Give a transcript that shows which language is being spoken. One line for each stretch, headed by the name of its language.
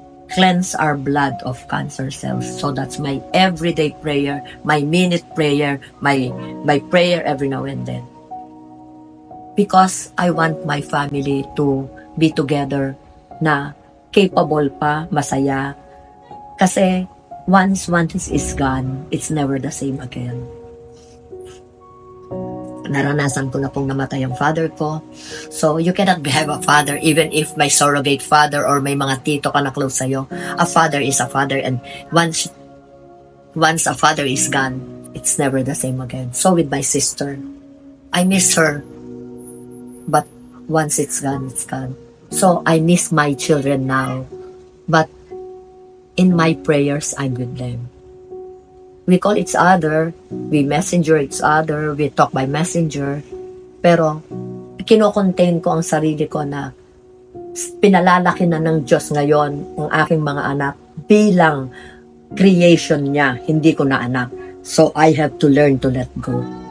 English: Cleanse our blood of cancer cells. So that's my everyday prayer, my minute prayer, my prayer every now and then. Because I want my family to be together
Filipino: na capable pa, masaya.
English: Kasi once is gone, it's never the same again.
Filipino: Naranasan ko na pong namatay ang father ko.
English: So, you cannot have a father even if may surrogate father or
Filipino: may mga tito ka na close sa'yo.
English: A father is a father, and once a father is gone, it's never the same again. So, with my sister, I miss her. But once it's gone, it's gone. So, I miss my children now. But in my prayers, I'm with them. We call each other, we messenger each other, we talk by messenger.
Filipino: Pero, kino-contain ko ang sarili ko na pinalalaki na ng Diyos ngayon ang aking mga anak bilang creation niya, hindi ko na anak.
English: So, I have to learn to let go.